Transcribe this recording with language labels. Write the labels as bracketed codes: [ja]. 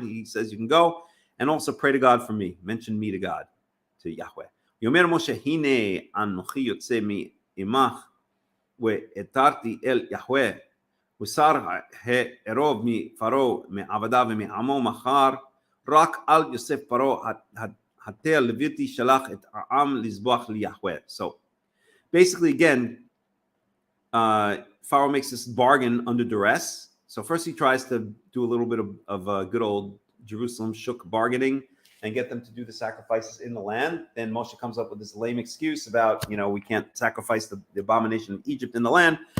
[en] He says you can go and also pray to God for me. Mention me to God, to Yahweh. [he] יאמר משה הנה אנוכי יוצא מעמך והתרתי אל יהוה ושר הערוב מפרעה מעבדיו ומעמו מחר רק אל יוסף פרעה התל לוויתי שלח את העם לזבוח ליהוה. [en] So basically again Pharaoh makes this bargain under duress. So first he tries to do a little bit of good old Jerusalem shuk bargaining and get them to do the sacrifices in the land. Then Moshe comes up with this lame excuse about, we can't sacrifice the abomination of Egypt in the land.